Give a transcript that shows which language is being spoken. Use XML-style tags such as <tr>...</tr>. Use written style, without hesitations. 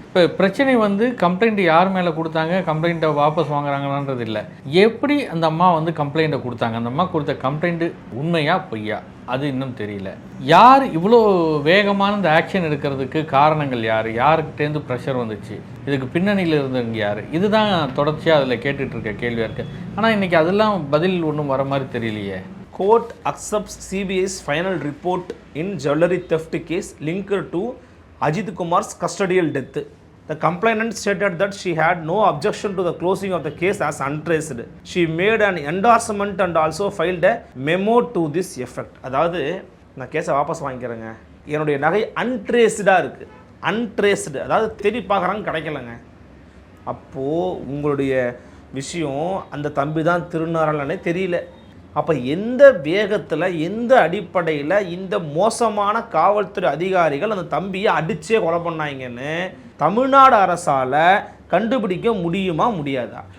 <ta>இப்போ பிரச்சனை வந்து கம்ப்ளைண்ட் யார் மேலே கொடுத்தாங்க, கம்ப்ளைண்ட்டை வாபஸ் வாங்குறாங்களான்றது இல்லை, எப்படி அந்த அம்மா வந்து கம்ப்ளைண்ட்டை கொடுத்தாங்க, அந்த அம்மா கொடுத்த கம்ப்ளைண்ட்டு உண்மையா பொய்யா அது இன்னும் தெரியல. யார் இவ்வளோ வேகமான இந்த ஆக்ஷன் எடுக்கிறதுக்கு காரணங்கள் யார், யாருக்கிட்டேருந்து ப்ரெஷர் வந்துச்சு, இதுக்கு பின்னணியில் இருந்தவங்க யார், இதுதான் தொடர்ச்சியாக அதில் கேட்டுட்டு இருக்க கேள்வியாக இருக்குது. ஆனால் இன்றைக்கி அதெல்லாம் பதில் ஒன்றும் வர மாதிரி தெரியலையே.</ta> <en>Court accepts CBI's final report in jewelry theft case linked to Ajit Kumar's custodial death. The complainant stated that she had no objection to the closing of the case as untraced. She made an endorsement and also filed a memo to this effect.</en> <ta>அதாவது நான் கேஸை வாபஸ் வாங்கிக்கிறேங்க, என்னுடைய நகை அன்ட்ரேஸ்டாக இருக்குது, அன்ட்ரேஸ்டு அதாவது தேடி பார்க்குறாங்க கிடைக்கலங்க. அப்போது உங்களுடைய விஷயம் அந்த தம்பி தான் திருநாராயணனே தெரியல. அப்போ எந்த வேகத்தில் எந்த அடிப்படையில் இந்த மோசமான காவல்துறை அதிகாரிகள் அந்த தம்பியை அடித்தே கொலை பண்ணாங்கன்னு தமிழ்நாடு அரசால் கண்டுபிடிக்க முடியுமா முடியாதா?</ta>